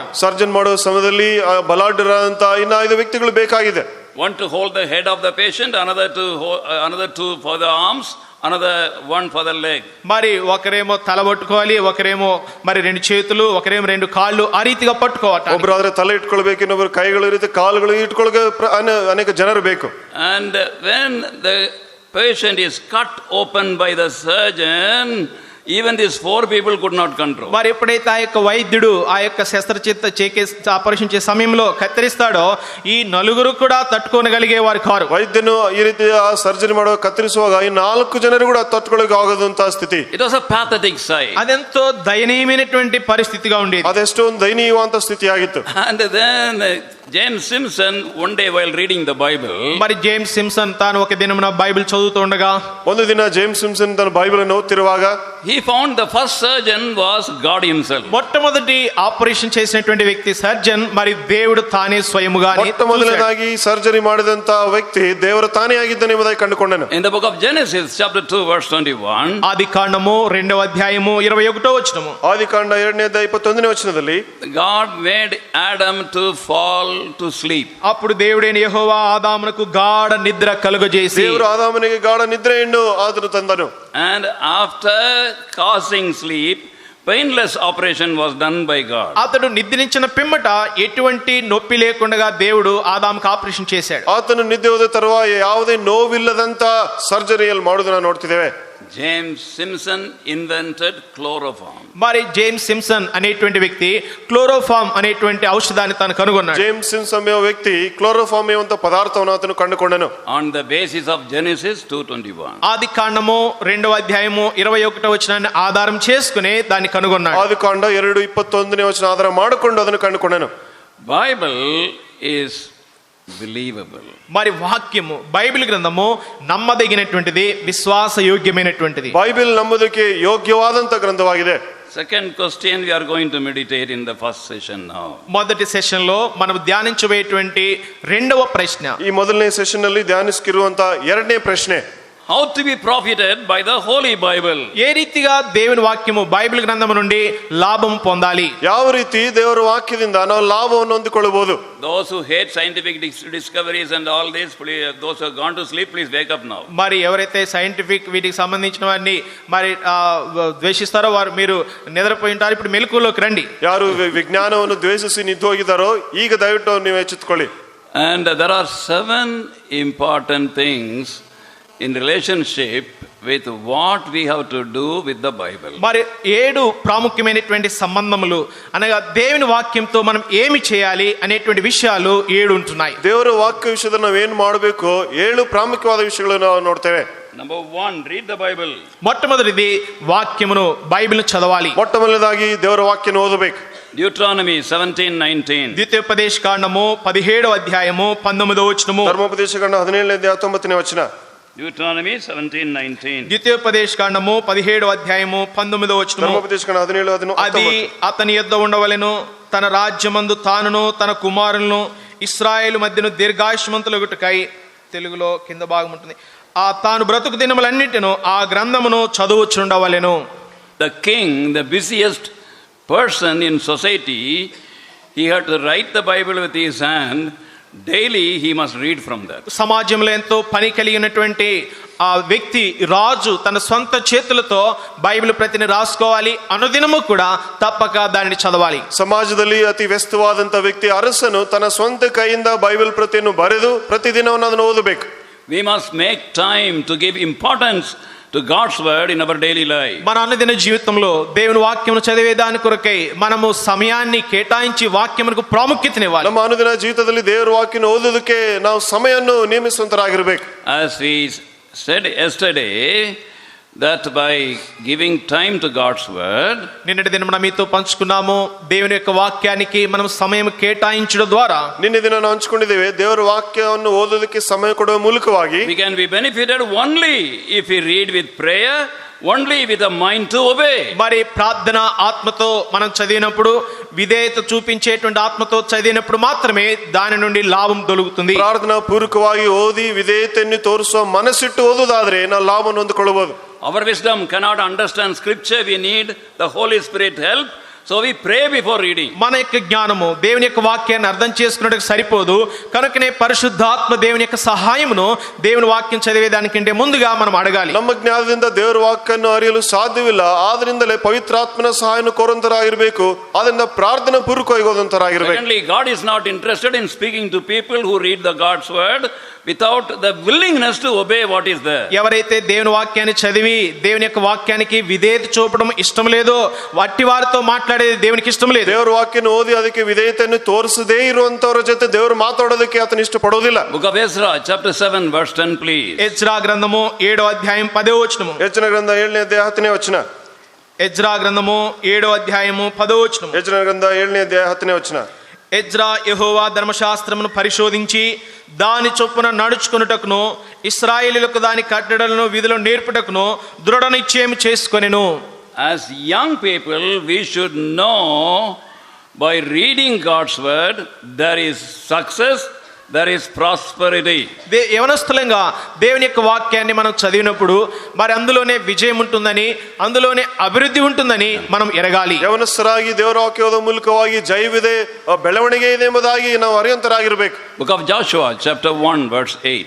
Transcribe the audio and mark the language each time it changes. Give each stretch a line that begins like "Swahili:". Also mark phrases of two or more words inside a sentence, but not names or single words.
Kannada: ಸರ್ಜನ್ ಮಾಡುವ ಸಮಯದಲ್ಲಿ ಬಲಾಢ್ಯರಾದಂತ ಇನ್ನ 5 ವ್ಯಕ್ತಿಗಳು ಬೇಕಾಗಿದೆ.
English: One to hold the head of the patient, another two for the arms, another one for the leg.
Telugu: మరి ఒకరేమో తల పట్టుకోవాలి, ఒకరేమో మరి 2 చేతులు, ఒకరేమో 2 కాళ్ళు, ఆ రీతిగా పట్టుకోవాలి.
Kannada: ಒಬ್ಬರಾದ್ರೆ ತಲೆ ಇಟ್ಕೊಳ್ಬೇಕು, ಇನ್ನೊಬ್ಬರು ಕೈಗಳು ಇರುತ್ತೆ, ಕಾಲುಗಳು ಇಟ್ಕೊಳ್ಳೋಕೆ ಅನೇಕ ಜನರು ಬೇಕು.
English: And when the patient is cut open by the surgeon, even these 4 people could not control.
Telugu: మరి ఎప్పుడైతే ఆ యొక్క వైద్యుడు ఆ యొక్క శస్త్రచికిత్స ఆపరేషన్ చేసే సమయంలో కత్తిరిస్తాడో ఈ 4 కూడా తట్టుకోగలిగే వారు కారు.
Kannada: ವೈದ್ಯನು ಈ ರೀತಿ ಸರ್ಜರಿ ಮಾಡುವ ಕತ್ತರಿಸುವಾಗ ಈ 4 ಜನರು ಕೂಡ ತట్టుಕೊಳ್ಳೋಕೆ ಆಗದಂತ ಸ್ಥಿತಿ.
English: It was a pathetic sight.
Telugu: అదెంతో దయనీయమైనటువంటి పరిస్థితిగా ఉండేది.
Kannada: ಅದೆಷ್ಟೋ ಒಂದು ದಯನೀಯವಾದ ಸ್ಥಿತಿ ಆಗಿತ್ತು.
English: And then James Simpson, one day while reading the Bible,
Telugu: మరి జేమ్స్ సిమ్సన్ తాను ఒక దినమున బైబిల్ చదువుతూ ఉండగా,
Kannada: ಒಂದು ದಿನ ಜೇಮ್ಸ್ ಸಿಂಪ್ಸನ್ ತನ್ನ ಬೈಬಲ್ ಅನ್ನು ಓದುತ್ತಿರುವಾಗ,
English: he found the first surgeon was God himself.
Telugu: మొట్టమొదటి ఆపరేషన్ చేసినటువంటి వ్యక్తి సర్జన్ మరి దేవుడు తానే స్వయముగానే.
Kannada: ಮೊದಲನೇದಾಗಿ ಸರ್ಜರಿ ಮಾಡಿದಂತ ವ್ಯಕ್ತಿ ದೇವರು ತಾನೇ ಆಗಿದ್ದಾನೆ ಎಂಬುದಾಗಿ ಕಂಡುಕೊಂಡನು.
English: In the book of Genesis chapter 2 verse 21,
Telugu: ఆదికాండము 2వ అధ్యాయము 21వ వచనము,
Kannada: ಆದಿಕಾಂಡ 2ನೇ ಅಧ್ಯಾಯ 21ನೇ ವಚನದಲ್ಲಿ,
English: God made Adam to fall to sleep.
Telugu: అప్పుడు దేవుడైన యెహోవా ఆదామునకు గాఢ నిద్ర కలుగజేసి,
Kannada: ದೇವರು ಆದಾಮನಿಗೆ ಗಾಢ ನಿದ್ರೆಯನ್ನು ಆತನು ತಂದನು.
English: And after causing sleep, painless operation was done by God.
Telugu: అతడు నిద్రించిన పిమ్మట ఎటువంటి నొప్పి లేకుండా దేవుడు ఆదాముకు ఆపరేషన్ చేశాడు.
Kannada: ಆತನು ನಿದ್ದೆ ಹೋದ ತರುವಾಯ ಯಾವುದೇ ನೋವಿಲ್ಲದಂತ ಸರ್ಜರಿಯಲ್ಲಿ ಮಾಡೋದನ್ನ ನೋಡ್ತಿದ್ದೇವೆ.
English: James Simpson invented chloroform.
Telugu: మరి జేమ్స్ సిమ్సన్ అనేటువంటి వ్యక్తి క్లోరోఫామ్ అనేటువంటి ఔషధాన్ని తాను కనుగొన్నాడు.
Kannada: ಜೇಮ್ಸ್ ಸಿಂಪ್ಸನ್ ಎಂಬ ವ್ಯಕ್ತಿ ಕ್ಲೋರೋಫಾರ್ಮ್ ಎಂಬ ಪದಾರ್ಥವನ್ನು ಆತನು ಕಂಡುಕೊಂಡನು.
English: On the basis of Genesis 2:21.
Telugu: ఆది కాండము 2వ అధ్యాయము 21వ వచనాన్ని ఆధారం చేసుకుని దాన్ని కనుగొన్నాడు.
Kannada: ಆದಿಕಾಂಡ 2:21ನೇ ವಚನ ಆಧಾರ ಮಾಡಿಕೊಂಡು ಅದನ್ನು ಕಂಡುಕೊಂಡನು.
English: Bible is believable.
Telugu: మరి వాక్యము బైబిల్ గ్రంథము నమ్మదగినటువంటిది, విశ్వాసయోగ్యమైనటువంటిది.
Kannada: ಬೈಬಲ್ ನಂಬುವುದಕ್ಕೆ ಯೋಗ್ಯವಾದಂತ ಗ್ರಂಥವಾಗಿದೆ.
English: Second question we are going to meditate in the first session now.
Telugu: మొదటి సెషన్ లో మనం ధ్యానించబోయేటువంటి 2వ ప్రశ్న,
Kannada: ಈ ಮೊದಲನೇ ಸೆಷನ್ ನಲ್ಲಿ ಧ್ಯಾನಿಸಿರುವಂತ 2ನೇ ಪ್ರಶ್ನೆ,
English: How to be profited by the Holy Bible.
Telugu: ఏ రీతిగా దేవుని వాక్యము బైబిల్ గ్రంథము నుండి లాభం పొందాలి?
Kannada: ಯಾವ ರೀತಿ ದೇವರ ವಾಕ್ಯದಿಂದ ನಾವು ಲಾಭವನ್ನು ಹೊಂದಿಕೊಳ್ಳಬಹುದು?
English: Those who hate scientific discoveries and all this, those who have gone to sleep, please wake up now.
Telugu: మరి ఎవరైతే సైంటిఫిక్ వీటికి సంబంధించిన వారిని మరి ద్వేషిస్తారో వారు మీరు నిద్రపోయి ఉంటారు, ఇప్పుడు మెలకువలోకి రండి.
Kannada: ಯಾರು ವಿಜ್ಞಾನವನ್ನು ದ್ವೇಷಿಸಿ ನಿಂತು ಹೋಗಿದ್ದಾರೋ ಈಗ ದಯವಿಟ್ಟು ನೀವು ಎಚ್ಚೆತ್ತುಕೊಳ್ಳಿ.
English: And there are 7 important things in relationship with what we have to do with the Bible.
Telugu: మరి 7 ప్రాముఖ్యమైనటువంటి సంబంధములు అనగా దేవుని వాక్యంతో మనం ఏమి చేయాలి అనేటువంటి విషయాలు 7 ఉంటున్నాయి.
Kannada: ದೇವರ ವಾಕ್ಯ ವಿಷಯದಲ್ಲಿ ನಾವು ಏನು ಮಾಡಬೇಕು 7 ಪ್ರಾಮುಖ್ಯವಾದ ವಿಷಯಗಳನ್ನು ನಾವು ನೋಡ್ತೇವೆ.
English: Number 1, read the Bible.
Telugu: మొట్టమొదటిది వాక్యమును బైబిల్ చదవాలి.
Kannada: ಮೊಟ್ಟಮೊದಲನೇದಾಗಿ ದೇವರ ವಾಕ್ಯವನ್ನು ಓದಬೇಕು.
English: Deuteronomy 17:19.
Telugu: ద్వితీయోపదేశ కాండము 17వ అధ్యాయము 19వ వచనము.
Kannada: ಧರ್ಮೋಪದೇಶ ಕಾಂಡ 17ನೇ ಅಧ್ಯಾಯ 19ನೇ ವಚನ.
English: Deuteronomy 17:19.
Telugu: ద్వితీయోపదేశ కాండము 17వ అధ్యాయము 19వ వచనము. ధర్మోపదేశ కాండ 17 అది అతని యొద్ద ఉండవలెను, తన రాజ్యమందు తానును తన కుమారులను ఇశ్రాయేలు మధ్యను దీర్ఘాయుష్మంతులగుటకై, తెలుగులో కింద భాగం ఉంటుంది, ఆ తాను బ్రతుకు దినములన్నిటిను ఆ గ్రంథమును చదువుచుండవలెను.
English: The king, the busiest person in society, he had to write the Bible with his hand. Daily he must read from that.
Telugu: సమాజంలో ఎంతో పని కలిగినటువంటి ఆ వ్యక్తి రాజు తన సొంత చేతులతో బైబిల్ ప్రతిని రాసుకోవాలి, అనుదినము కూడా తప్పక దానిని చదవాలి.
Kannada: ಸಮಾಜದಲ್ಲಿ ಅತಿ ವ್ಯಸ್ತವಾದಂತ ವ್ಯಕ್ತಿ ಅರಸನು ತನ್ನ ಸ್ವಂತ ಕೈಯಿಂದ ಬೈಬಲ್ ಪ್ರತಿಯನ್ನು ಬರೆದು ಪ್ರತಿದಿನವನ್ನು ಅದನ್ನು ಓದಬೇಕು.
English: We must make time to give importance to God's word in our daily life.
Telugu: మన అనుదిన జీవితంలో దేవుని వాక్యమును చదివే దాని కొరకై మనము సమయాన్ని కేటాయించి వాక్యమునకు ప్రాముఖ్యతనివ్వాలి.
Kannada: ನಮ್ಮ ಅನುದಿನ ಜೀವಿತದಲ್ಲಿ ದೇವರ ವಾಕ್ಯನ ಓದೋದಕ್ಕೆ ನಾವು ಸಮಯವನ್ನು ನೇಮಿಸುವಂತರಾಗಿರ್ಬೇಕು.
English: As we said yesterday, that by giving time to God's word,
Telugu: నిన్నటి దినం మనం మీతో పంచుకున్నాము, దేవుని యొక్క వాక్యానికి మనం సమయం కేటాయించడం ద్వారా
Kannada: ನಿನ್ನೆ ದಿನ ನಾವು ಹಂಚಿಕೊಂಡಿದ್ದೇವೆ ದೇವರ ವಾಕ್ಯವನ್ನು ಓದೋದಕ್ಕೆ ಸಮಯ ಕೊಡುವ ಮೂಲಕವಾಗಿ
English: we can be benefited only if we read with prayer, only with a mind to obey.
Telugu: మరి ప్రార్థన ఆత్మతో మనం చదివినప్పుడు, విధేయత చూపించేటువంటి ఆత్మతో చదివినప్పుడు మాత్రమే దాని నుండి లాభం దొరుకుతుంది.
Kannada: ಪ್ರಾರ್ಥನಾ ಪೂರ್ವಕವಾಗಿ ಓದಿ ವಿಧೇಯತೆಯನ್ನು ತೋರಿಸುವ ಮನಸ್ಸಿಟ್ಟು ಓದುವುದಾದ್ರೆ ನಾವು ಲಾಭವನ್ನು ಹೊಂದಿಕೊಳ್ಳಬಹುದು.
English: Our wisdom cannot understand scripture. We need the Holy Spirit help. So we pray before reading.
Telugu: మన యొక్క జ్ఞానము దేవుని యొక్క వాక్యాన్ని అర్థం చేసుకున్నట్టుకు సరిపోదు. కనుకనే పరిశుద్ధాత్మ దేవుని యొక్క సహాయమును దేవుని వాక్యం చదివేదానికంటే ముందుగా మనం అడగాలి.
Kannada: ನಮ್ಮ ಜ್ಞಾನದಿಂದ ದೇವರ ವಾಕ್ಯವನ್ನು ಅರಿಯಲು ಸಾಧ್ಯವಿಲ್ಲ. ಆದ್ರಿಂದಲೇ ಪವಿತ್ರಾತ್ಮನ ಸಹಾಯವನ್ನು ಕೋರುವಂತರಾಗಿರ್ಬೇಕು. ಆದ್ರಿಂದ ಪ್ರಾರ್ಥನಾ ಪೂರ್ವಕವಾಗಿ ಓದುವಂತರಾಗಿರ್ಬೇಕು.
English: Secondly, God is not interested in speaking to people who read the God's word without the willingness to obey what is there.
Telugu: ఎవరైతే దేవుని వాక్యాన్ని చదివి దేవుని యొక్క వాక్యానికి విధేయత చూపడం ఇష్టం లేదో వట్టి వారితో మాట్లాడేది దేవునికి ఇష్టం లేదు.
Kannada: ದೇವರ ವಾಕ್ಯನ ಓದಿ ಅದಕ್ಕೆ ವಿಧೇಯತೆಯನ್ನು ತೋರಿಸದೇ ಇರುವಂತವರ ಜೊತೆ ದೇವರು ಮಾತಾಡೋದಕ್ಕೆ ಆತನ ಇಷ್ಟಪಡೋದಿಲ್ಲ.
English: Book of Ezra, chapter 7, verse 10, please.
Telugu: ఎజ్రా గ్రంథము 7వ అధ్యాయం 10వ వచనము.
Kannada: ಯೆಜ್ರನ ಗ್ರಂಥ 7ನೇ ಅಧ್ಯಾಯ 10ನೇ ವಚನ.
Telugu: ఎజ్రా గ్రంథము 7వ అధ్యాయము 10వ వచనము.
Kannada: ಯೆಜ್ರನ ಗ್ರಂಥ 7ನೇ ಅಧ್ಯಾಯ 10ನೇ ವಚನ.
Telugu: ఎజ్రా యెహోవా ధర్మశాస్త్రమును పరిశోధించి దాని చొప్పున నడుచుకొనుటకును ఇశ్రాయేలీయులకు దాని కట్టడలను విధులను నేర్పుటకును దృఢ నిశ్చయం చేసుకొనెను.
English: As young people, we should know by reading God's word, there is success, there is prosperity.
Telugu: యవనస్తులంగా దేవుని యొక్క వాక్యాన్ని మనం చదివినప్పుడు మరి అందులోనే విజయం ఉంటుందని, అందులోనే అభివృద్ధి ఉంటుందని మనం ఎరగాలి.
Kannada: ಯವನಸ್ಥರಾಗಿ ದೇವರ ವಾಕ್ಯದ ಮೂಲಕವಾಗಿ ಜಯವಿದೆ, ಬೆಳವಣಿಗೆ ಇದೆ ಎಂಬುದಾಗಿ ನಾವು ಅರಿಯಂತರಾಗಿರ್ಬೇಕು.
English: Book of Joshua, chapter 1, verse 8.